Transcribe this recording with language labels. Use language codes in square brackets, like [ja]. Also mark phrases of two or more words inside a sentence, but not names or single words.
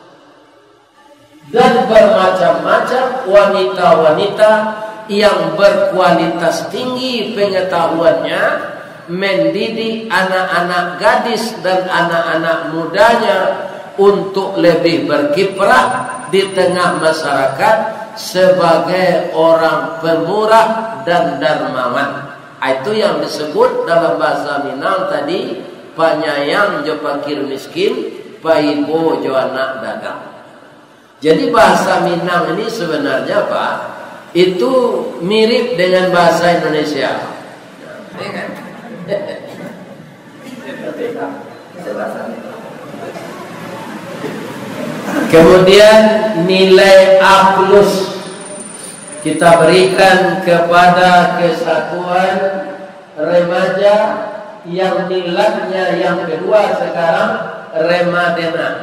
[id] Dan bermacam-macam wanita-wanita yang berkualitas tinggi pengetahuannya mendidik anak-anak gadis dan anak-anak mudanya untuk lebih berkiprah di tengah masyarakat sebagai orang pemurah dan dermawan. Itu yang disebut dalam bahasa Minang tadi, [min] panyayang jo pakir miskin, paibo jo anak dagang. [id] Jadi bahasa Minang ini sebenarnya Pak, itu mirip dengan bahasa Indonesia. Kemudian nilai A+ kita berikan kepada kesatuan remaja yang nilainya yang kedua sekarang Remadena.